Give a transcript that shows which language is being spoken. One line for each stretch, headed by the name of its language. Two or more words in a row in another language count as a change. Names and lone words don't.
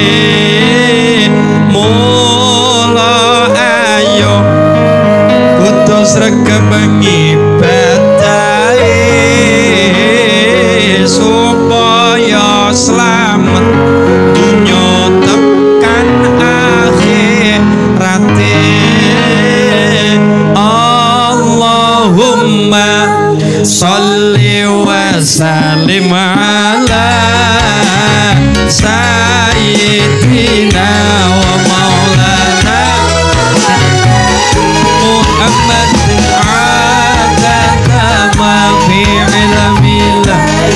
Javanese: Mula ayo kudu sregep supaya selamat dunya tekan akhirate.
Arabic: اللهم صل وسلم على سيدنا ومولانا محمد عدد ما في علم الله.